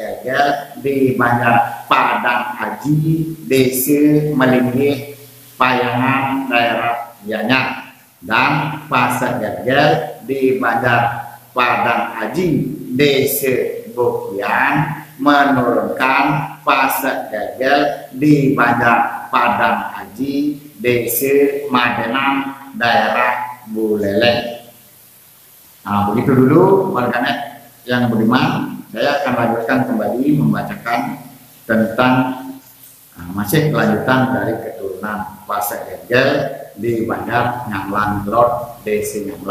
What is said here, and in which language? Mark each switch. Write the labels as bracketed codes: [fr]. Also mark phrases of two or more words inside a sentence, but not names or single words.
[id] Gagel di Banjar Padang Haji Desa Melinggih Payangan daerah Gianyar, dan Pasar Gagel di Banjar Padang Haji Desa Bukian menurunkan Pasar Gagel di Banjar Padang Haji Desa Madenang daerah Buleleng. Nah, begitu dulu warganet yang budiman. Saya akan lanjutkan kembali membacakan tentang masih kelanjutan dari keturunan Pasar Gagel di Banjar Nyanglan Lord Desa Nyanglan.